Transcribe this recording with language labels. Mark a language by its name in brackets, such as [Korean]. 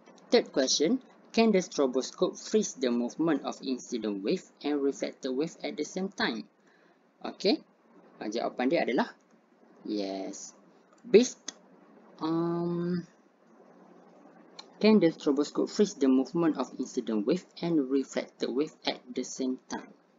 [English] Third question, can the stroboscope freeze the movement of incident wave and reflected wave at the same time? [Malay] Okay, jawapan dia adalah yes. [English] Based can the stroboscope freeze the movement of incident wave and reflected wave at the same time?